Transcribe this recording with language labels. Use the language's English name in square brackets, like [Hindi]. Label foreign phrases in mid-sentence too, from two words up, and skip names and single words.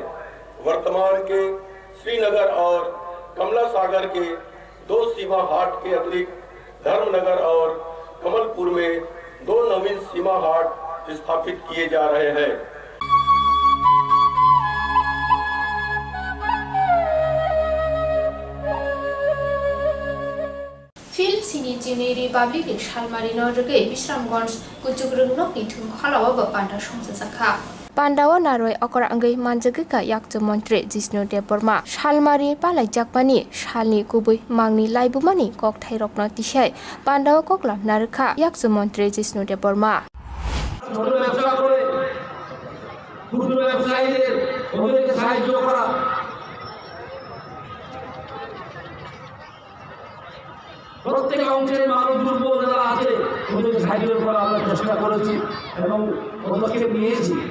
[Hindi] वर्तमान के श्रीनगर और कमला सागर के 2 सीमा हाट के अतिरिक्त धर्मनगर और कमलपुर में 2 नवीन सीमा हाट स्थापित किए जा रहे हैं। [Kok Borok] फिल्म सिनी जिनी रिपब्लिक सालमारी नरगे विश्रामगंज कुचुग्रुंग नोकि थुम खलावा पांडा संसखा पांडावा नारय अकर अंगै मानजगैका याक्चो मन्त्री जिष्णु देबबर्मा सालमारी पालाइजाकमानि सालनि गुबै मांगनि लाइबुमानि ककथाइ रक्न तिसाय पांडावा ककला नारखा याक्चो मन्त्री जिष्णु देबबर्मा [Bangla] ছোট ব্যবসা করে ক্ষুদ্র ব্যবসায়ীদের ওদেরকে সাহায্য করা প্রত্যেক অংশের মানুষ দুর্বল যারা আছে ওদেরকে সাহায্য করা আমরা চেষ্টা করেছি এবং পদক্ষেপ নিয়েছি।